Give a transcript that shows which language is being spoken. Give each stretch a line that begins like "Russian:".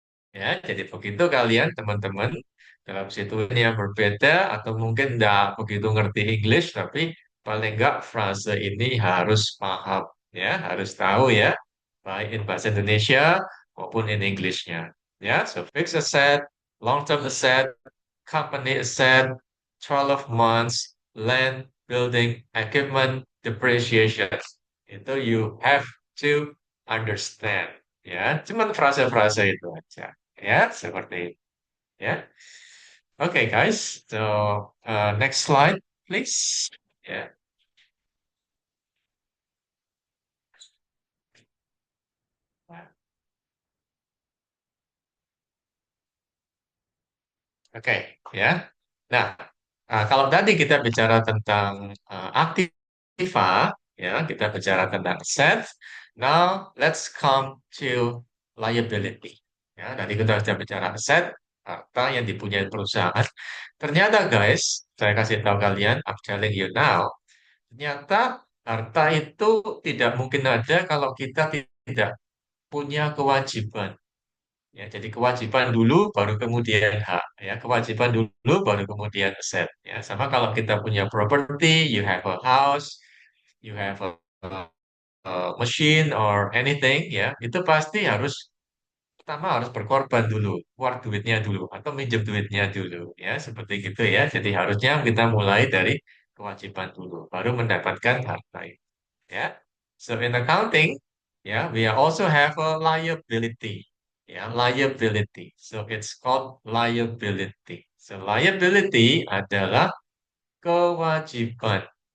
Indonesian: Ya, jadi begitu kalian teman-teman dalam situasi yang berbeda atau mungkin tidak begitu ngerti English, tapi paling nggak frase ini harus paham, ya, harus tahu ya, baik in bahasa Indonesia maupun in Englishnya.
English: Ya, so fixed asset, long-term asset, company asset, 12 months, land, building, equipment, depreciation.
Indonesian: Itu
English: you have to understand.
Indonesian: Ya, cuman frase-frase itu aja. Ya, seperti itu. Ya.
English: Okay, guys. So, next slide, please. Ya.
Indonesian: Oke, ya. Nah, kalau tadi kita bicara tentang aktiva, ya, kita bicara tentang assets.
English: Now, let's come to liability.
Indonesian: Ya, tadi kita sudah bicara aset, harta yang dipunyai perusahaan. Ternyata, guys, saya kasih tahu kalian,
English: I'm telling you now,
Indonesian: ternyata harta itu tidak mungkin ada kalau kita tidak punya kewajiban. Ya, jadi kewajiban dulu baru kemudian hak. Ya, kewajiban dulu baru kemudian aset. Ya, sama kalau kita punya property,
English: you have a house, you have a machine or anything,
Indonesian: ya, itu pasti harus pertama harus berkorban dulu, keluar duitnya dulu atau minjem duitnya dulu, ya, seperti gitu ya. Jadi harusnya kita mulai dari kewajiban dulu, baru mendapatkan harta itu. Ya.
English: So in accounting, yeah, we also have a liability. Yeah, liability. So it's called liability.
Indonesian: So liability adalah kewajiban.